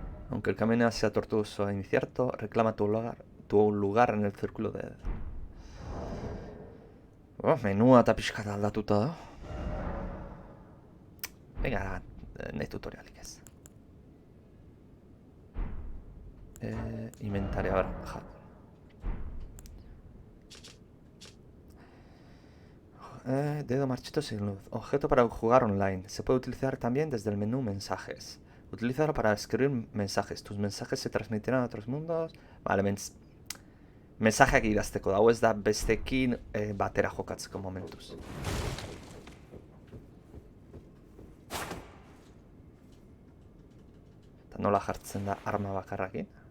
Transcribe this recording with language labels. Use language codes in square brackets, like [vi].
[es] Aunque el camino sea tortuoso e incierto, reclama tu lugar en el círculo de... [eu] menua eta pixkat aldatuta da. [es] Venga, [eu] nahi tutorialik ez. [es] Inventario, a ver, dedo marchito sin luz. Objeto para jugar online. Se puede utilizar también desde el menú mensajes. Utilízalo para escribir mensajes. Tus mensajes se transmitirán a otros mundos. Vale, [eu] mensajeak idazteko da. Hau ez da bestekin batera jokatzeko momentuz. Eta nola jartzen da arma bakarrakin?